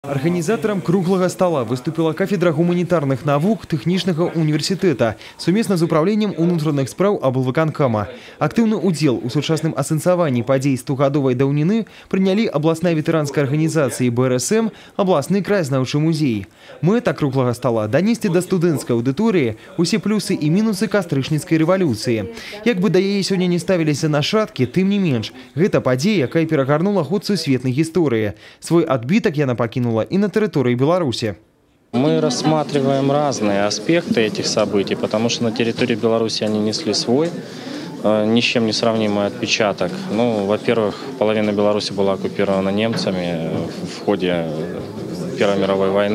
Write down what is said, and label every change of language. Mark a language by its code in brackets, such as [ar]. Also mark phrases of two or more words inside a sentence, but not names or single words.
[ru] Организатором круглого стола выступила кафедра гуманитарных наук Тэхнічнага университета совместно с управлением [be] унутраных справ облвыканкама. [ru] Активный удел [be] у сучасным асэнсаванні падзей 100-гадовай даўніны [ru] приняли областная ветеранская организация БРСМ, областный краезнаўчы музей. Мэта круглого стола донести до студэнцкай аудитории усе плюсы и минусы кастрычніцкай революции. [be] Як бы да яе [ru] сегодня не ставились [be] нашатки, тым не менш, гэта падзея, якая перагарнула ход сусветнай гісторыі. Свой адбітак яна пакінула [ru] и на территории Беларуси. Мы рассматриваем разные аспекты этих событий, потому что на территории Беларуси они несли свой, ни с чем не сравнимый отпечаток. Ну, во-первых, половина Беларуси была оккупирована немцами в ходе Первой мировой войны.